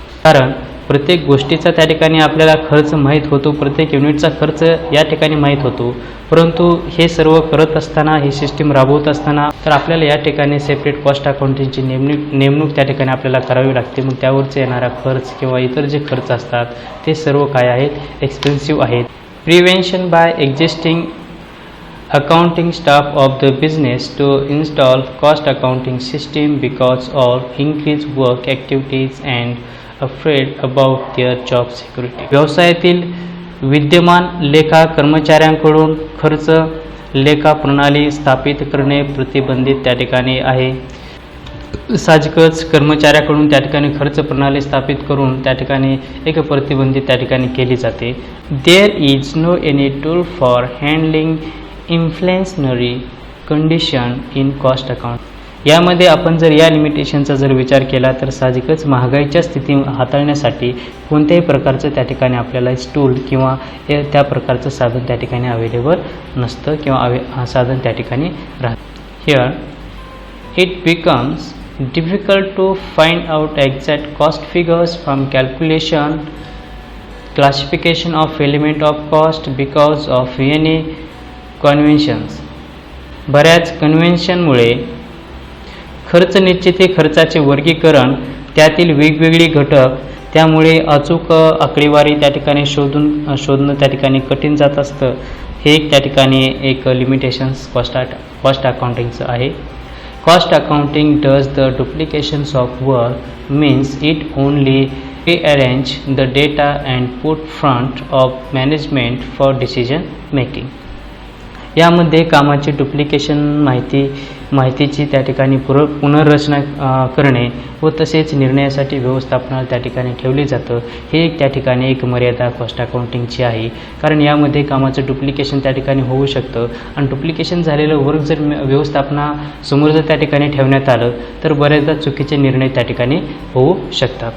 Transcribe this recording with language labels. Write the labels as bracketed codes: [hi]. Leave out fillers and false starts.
[mr] कारण प्रत्येक गोष्टीचा त्या ठिकाणी आपल्याला खर्च माहीत होतो, प्रत्येक युनिटचा खर्च या ठिकाणी माहीत होतो. परंतु हे सर्व करत असताना, ही सिस्टीम राबवत असताना तर आपल्याला या ठिकाणी सेपरेट कॉस्ट अकाउंटिंगची नेमणूक त्या ठिकाणी आपल्याला करावी लागते. मग त्यावरचे येणारा खर्च किंवा इतर जे खर्च असतात ते सर्व काय आहेत, एक्सपेन्सिव्ह आहेत. [en] Prevention by existing accounting staff of the business to install cost accounting system because of increased work activities and afraid about their job security. [mr] व्यवसायातील विद्यमान लेखा कर्मचाऱ्यांकडून खर्च लेखा प्रणाली स्थापित करणे प्रतिबंधित त्या ठिकाणी आहे. साहजिकच कर्मचाऱ्याकडून त्या ठिकाणी खर्च प्रणाली स्थापित करून त्या ठिकाणी एक प्रतिबंधित त्या ठिकाणी केली जाते. [en] There is no any tool for handling inflationary condition in cost account. [mr] यामध्ये आपण जर या लिमिटेशनचा जर विचार केला तर साहजिकच महागाईच्या स्थिती हाताळण्यासाठी कोणत्याही प्रकारचं त्या ठिकाणी आपल्याला टूल किंवा त्या प्रकारचं साधन त्या ठिकाणी अवेलेबल नसतं किंवा साधन त्या ठिकाणी राहतं. [en] Here it becomes difficult to find out exact cost figures from calculation, classification of element of cost because of any conventions. [mr] बऱ्याच कन्व्हेन्शनमुळे खर्च निश्चिती, खर्चाचे वर्गीकरण, त्यातील वेगवेगळी घटक, त्यामुळे अचूक आकडेवारी त्या ठिकाणी शोधणं त्या ठिकाणी कठीण जात असतं. हे एक त्या ठिकाणी एक लिमिटेशन्स कॉस्ट अकाउंटिंगचं आहे. [en] Cost accounting does the duplications of work, means it only rearrange the data and put front of management for decision making. [mr] यामध्ये कामाची डुप्लिकेशन माहितीची त्या ठिकाणी पुनर्रचना करणे व तसेच निर्णयासाठी व्यवस्थापनाला त्या ठिकाणी ठेवले जातं. हे एक त्या ठिकाणी एक मर्यादा कॉस्ट अकाउंटिंगची आहे. कारण यामध्ये कामाचं डुप्लिकेशन त्या ठिकाणी होऊ शकतं आणि डुप्लिकेशन झालेलं वर्क जर व्यवस्थापनासमोर जर त्या ठिकाणी ठेवण्यात आलं तर बऱ्याचदा चुकीचे निर्णय त्या ठिकाणी होऊ शकतात.